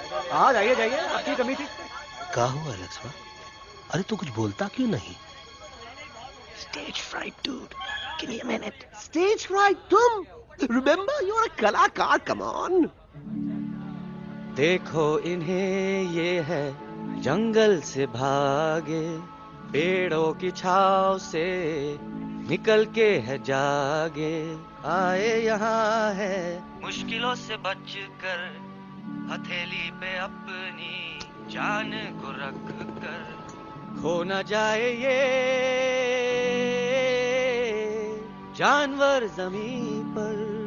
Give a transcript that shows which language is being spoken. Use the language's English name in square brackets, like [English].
[Hindi] हाँ जाइए जाइए, आपकी कमी थी। क्या हुआ एलेक्स? अरे तू कुछ बोलता क्यों नहीं? [English] Stage fright, dude. Give me a minute. Stage fright, [Hindi] तुम? [English] Remember, you're a [Hindi] कलाकार. [English] Come on. [Hindi] देखो इन्हें, ये है जंगल से भागे, पेड़ों की छाव से निकल के है जागे, आए यहाँ है मुश्किलों से बचकर, हथेली पे अपनी जान को रख कर, खो न जाए ये जानवर जमीन पर।